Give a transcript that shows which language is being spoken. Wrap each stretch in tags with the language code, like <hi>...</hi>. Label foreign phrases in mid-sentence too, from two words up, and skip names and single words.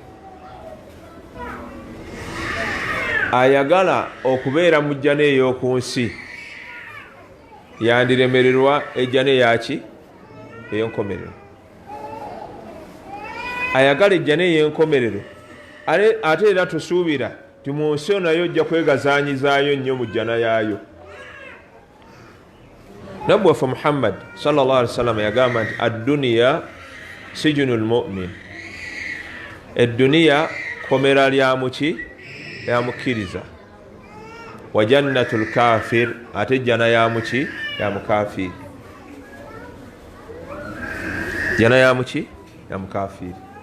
<lg>Ayagala okubeera mu jjana ey'oku nsi yandiremererwa ejjana eyaki, ey'enkomerero. Ayagala ejjana ey'enkomerero ate era tusuubira ti mu nsi nayo ojja kwegazaanyizaayo nnyo mu jjana yaayo. Nabbi waffe Muhammad</lg> <ar>صلى الله عليه وسلم</ar> <lg>yagamba nti</lg> <ar>الدنيا سجن المؤمن.</ar> <lg>Edduniya komera lya muki, lya mukkiriza.</lg> <ar>وجنة الكافر,</ar> <lg>ate jjana ya muki, ya mukafiri. Jjana ya muki, ya mukafiri.</lg>